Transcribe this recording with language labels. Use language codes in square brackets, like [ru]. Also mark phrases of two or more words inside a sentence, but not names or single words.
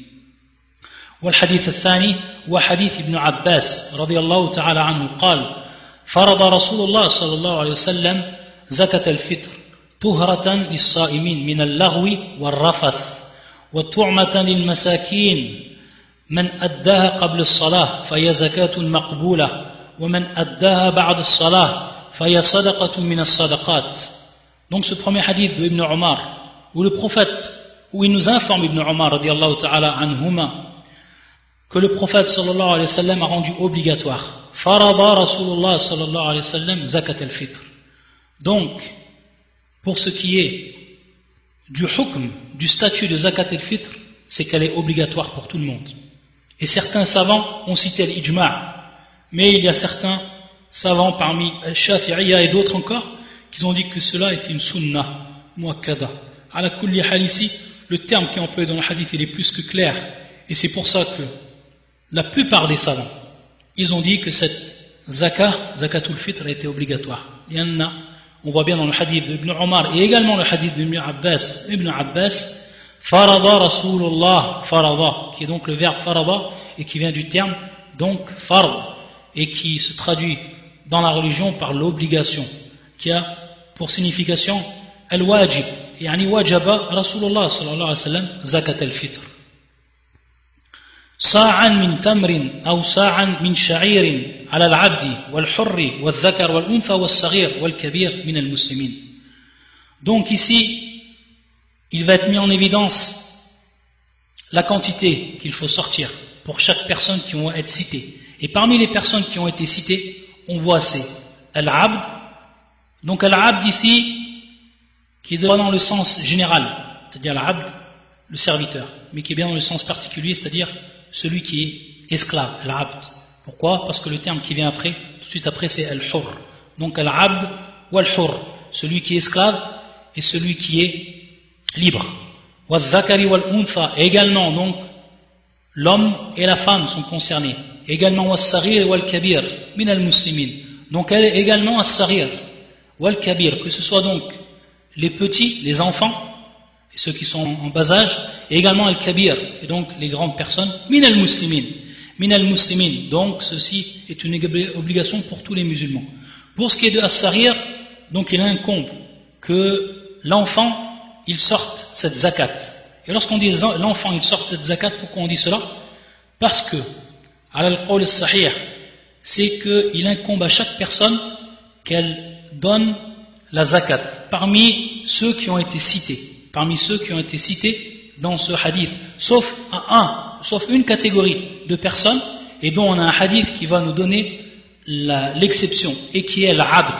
[ar] والحديث الثاني هو حديث ابن عباس رضي الله تعالى عنه قال فرض رسول الله صلى الله عليه وسلم زكاة الفطر طهرة للصائمين من اللغو والرفث وطعمة للمساكين من أداها قبل الصلاة فهي زكاة مقبولة ومن أداها بعد الصلاة فهي صدقة من الصدقات. [fr] Donc ce premier hadith de Ibn Omar où le prophète, où il nous informe Ibn Omar [ar] رضي الله تعالى عنهما [fr] que le prophète [ar] صلى الله عليه وسلم [fr] a rendu obligatoire [ar] فرض رسول الله صلى الله عليه وسلم زكاة الفطر. [fr] Donc pour ce qui est du hukm, du statut de [ar] زكاة الفطر, [fr] c'est qu'elle est obligatoire pour tout le monde. Et certains savants ont cité l'ijma', mais il y a certains savants parmi Shafi'iyya et d'autres encore qui ont dit que cela était une [ar] سنة مؤكدة. على كل حال [fr] ici, le terme qui est employé dans le hadith il est plus que clair, et c'est pour ça que la plupart des savants ils ont dit que cette [ar] زكاة الفطر [fr] a été obligatoire. Il y en a, on voit bien dans le hadith d'Ibn Omar et également le hadith d'Ibn Abbas, [ar] فرض رسول الله, [fr] farada, qui est donc le verbe farada et qui vient du terme donc fard et qui se traduit dans la religion par l'obligation, qui a pour signification al-wajib, [ar] يعني وجب رسول الله صلى الله عليه وسلم زكاة الفطر. صاعا من تمر أو صاعا من شعير على العبد والحر والذكر والأنثى والصغير والكبير من المسلمين. [fr] Donc ici, il va être mis en évidence la quantité qu'il faut sortir pour chaque personne qui vont être citées. Et parmi les personnes qui ont été citées, on voit c'est Al-Abd. Donc Al-Abd ici, qui est dans le sens général, c'est-à-dire Al-Abd, le serviteur, mais qui est bien dans le sens particulier, c'est-à-dire celui qui est esclave, Al-Abd. Pourquoi? Parce que le terme qui vient après, tout de suite après, c'est Al-Hur. Donc Al-Abd ou Al-Hur, celui qui est esclave et celui qui est libre. [ar] والذكر والأنثى, [fr] également, donc, l'homme et la femme sont concernés. Également, [ar] والصغير والكبير من المسلمين. [fr] Donc, elle est également [ar] الصغير والكبير, [fr] que ce soit donc les petits, les enfants, et ceux qui sont en bas âge, et également Al-Kabir, et donc les grandes personnes, [ar] من المسلمين. من المسلمين. [fr] Donc, ceci est une obligation pour tous les musulmans. Pour ce qui est de As-Saghir, donc il incombe que l'enfant il sorte cette zakat. Et lorsqu'on dit l'enfant il sort cette zakat, pourquoi on dit cela? Parce que, [ar] القول الصحيح, [fr] c'est qu'il incombe à chaque personne qu'elle donne la zakat, parmi ceux qui ont été cités dans ce hadith, sauf une catégorie de personnes, et dont on a un hadith qui va nous donner l'exception, et qui est l'abd.